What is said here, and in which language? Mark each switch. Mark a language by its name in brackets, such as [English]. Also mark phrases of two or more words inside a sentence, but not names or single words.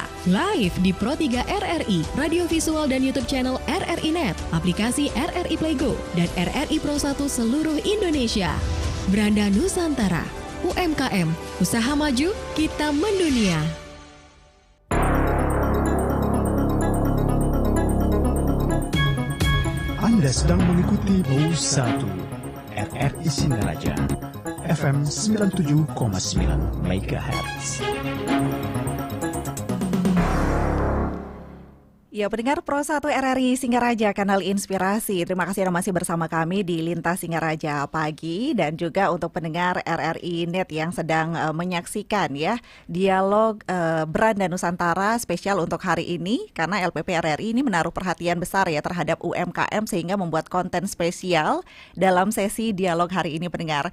[Indonesian] Live di Pro3 RRI, radio visual dan YouTube channel RRI Net, aplikasi RRI Playgo, dan RRI Pro 1 seluruh Indonesia. Beranda Nusantara, UMKM, usaha maju, kita mendunia. Anda sedang mengikuti Bau 1 RRI Singaraja FM 97,9 MHz. Ya, pendengar Pro 1 RRI Singaraja, kanal inspirasi. Terima kasih Anda masih bersama kami di Lintas Singaraja Pagi, dan juga untuk pendengar RRI Net yang sedang menyaksikan ya dialog Beranda Nusantara spesial untuk hari ini, karena LPP RRI ini menaruh perhatian besar ya terhadap UMKM sehingga membuat konten spesial dalam sesi dialog hari ini, pendengar.